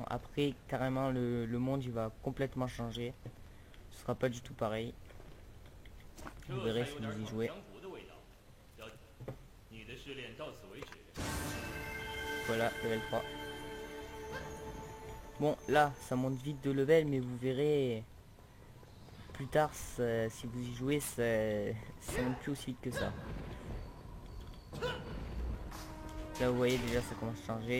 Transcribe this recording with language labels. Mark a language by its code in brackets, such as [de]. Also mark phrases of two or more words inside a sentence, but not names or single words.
[fr] Après, carrément, le monde il va complètement changer. Ce sera pas du tout pareil. [zh] 这 [fr] Vous [zh] 才 [fr] verrez [zh] 有 [fr] si [zh] 点 [fr] vous y [zh] 烤 [fr] jouez. [zh] 江湖的味道。小姐，你的试炼到此为止。 [fr] Voilà, level 3. Bon, là, ça monte vite de level, mais vous verrez plus tard, si vous y jouez, ça monte plus aussi vite que ça. Là, vous voyez déjà, ça commence à changer.